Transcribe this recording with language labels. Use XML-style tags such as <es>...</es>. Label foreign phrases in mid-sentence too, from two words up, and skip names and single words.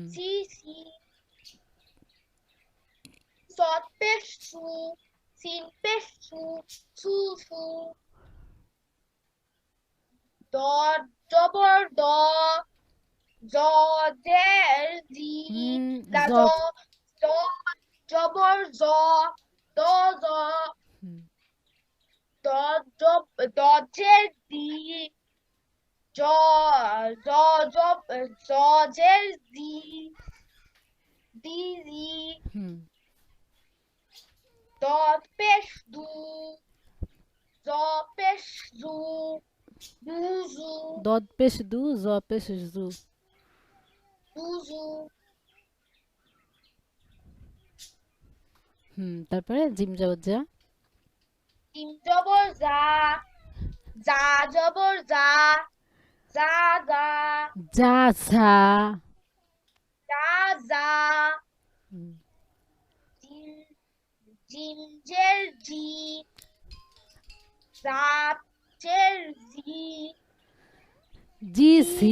<bn>সি সি, সৎ পেশ সু, সিন পেশ সু, সু সু, দ জবর দ, জ জের জি, দা জ। জ, জ জবর জ, দ জ, হুম। দ জব, দ জের দি, জ জ জব, জ জের জি, দি জি, হুম। দ পেশ দু, জ পেশ জু, দু জু, দদ পেশ দু, জ পেশ জু। দু জু, হুম। তারপরে জিম জবর যা। জিম জবর জা, জা জবর জা, জা জা, যা ঝা। জা জা, হুম। জিম জিম জের জি, জা জের জি, জি জি ঝি।</bn>